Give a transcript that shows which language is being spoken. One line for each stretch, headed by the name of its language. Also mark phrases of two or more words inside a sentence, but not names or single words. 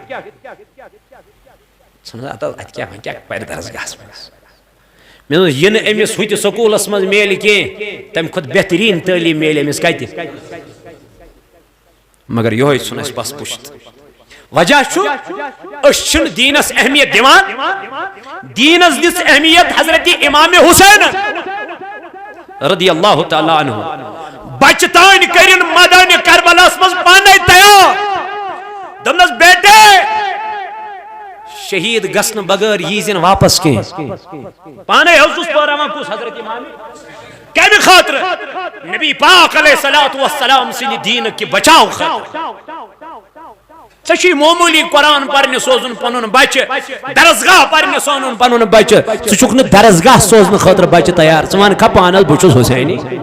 Kashmiri: اتہِ کیٛاہ وۄنۍ کیٛاہ پرِ درسگاہس منٛز مےٚ دوٚپ یہِ نہٕ أمِس ہُتہِ سکوٗلس منٛز میلہِ کینٛہہ تمہِ کھۄتہٕ بہتریٖن تعلیٖم میلہِ أمِس کتہِ مگر یہوے ژھُن اَسہِ پس پُشت وجہ چھُ أسۍ چھِنہٕ دیٖنس اہمیت دِوان دیٖنس دِژ اہمیت حضرت امام حسین رضی اللہ تعالیٰ عنہ بچہ تانۍ کٔرِن مٲدانہِ کربلاہس منٛز پانے تیار دوٚپنس بیٹے شہید گژھنہٕ بغٲر ییٖزِ نہٕ واپس کینٛہہ پانے اوسُس پٲراوان کُس حضرت امام کمہِ خٲطرٕ نبی پاک علیہ الصلوۃ والسلام سٕنٛدِ دیٖنہٕ کہِ بچاو خٲطرٕ ژےٚ چھُے معموٗلی قرآن پرنہِ سوزُن پنُن بچہِ درسگاہ پرنہِ سوزُن پنُن بچہِ ژٕ چھُکھ نہٕ درسگاہ سوزنہٕ خٲطرٕ بچہِ تیار ژٕ ون کھا پانس بہٕ چھُس حسینی